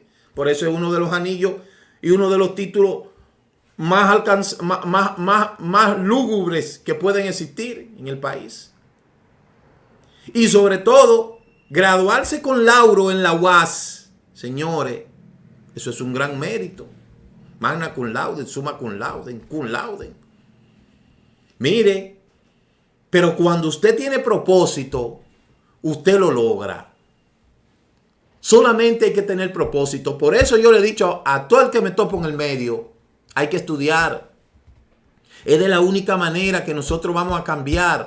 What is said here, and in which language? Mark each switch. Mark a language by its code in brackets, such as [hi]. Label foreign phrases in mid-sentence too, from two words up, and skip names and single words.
[es] Por eso es uno de los anillos y uno de los títulos más lúgubres que pueden existir en el país. Y sobre todo, graduarse con lauro en la UAS, señores, eso es un gran mérito. [la] Magna cum laude, summa cum laude. [es] Mire, pero cuando usted tiene propósito, usted lo logra. Solamente hay que tener propósito. Por eso yo le he dicho a todo el que me topo en el medio, hay que estudiar. Es de la única manera que nosotros vamos a cambiar.